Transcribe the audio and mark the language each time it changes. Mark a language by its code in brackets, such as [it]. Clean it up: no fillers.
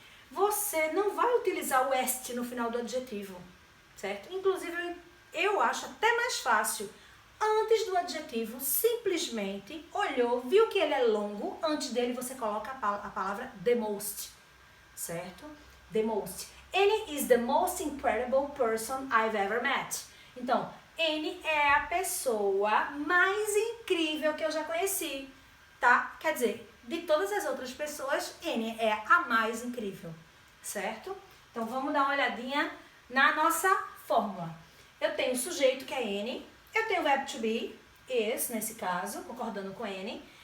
[pt] Você não vai utilizar o est no final do adjetivo, certo? Inclusive, eu acho até mais fácil, antes do adjetivo, simplesmente olhou, viu que ele é longo, antes dele você coloca a palavra the most, certo? [en] The most. Annie is the most incredible person I've ever met. [pt] Então, Annie é a pessoa mais incrível que eu já conheci, tá? Quer dizer, de todas as outras pessoas, Annie é a mais incrível, certo? Então, vamos dar uma olhadinha na nossa fórmula. Eu tenho o sujeito, que é Annie. Eu tenho o verbo to be, is, nesse caso, concordando com Annie.